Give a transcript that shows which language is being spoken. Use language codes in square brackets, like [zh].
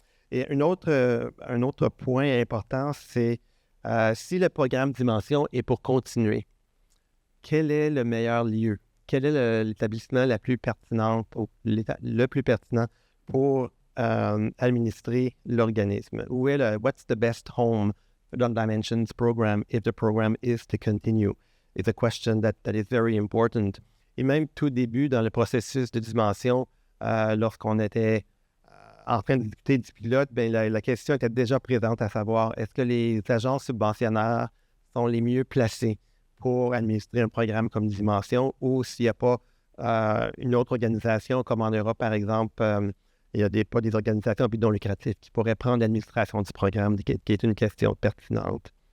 [fr] Et un autre point important, c'est si le programme Dimension est pour continuer, quel est le meilleur lieu? Quel est l'établissement le plus pertinent pour administrer l'organisme? [en] What's the best home for the Dimensions program if the program is to continue? It's a question that is very important. [fr] Et même tout début dans le processus de Dimension, lorsqu'on était en train de discuter du pilote, la question était déjà présente, à savoir, est-ce que les agences subventionnaires sont les mieux placés pour administrer un programme comme Dimension, ou s'il n'y a pas une autre organisation, comme en Europe, par exemple, il y a pas des organisations à but non lucratif qui pourraient prendre l'administration du programme, qui est une question pertinente.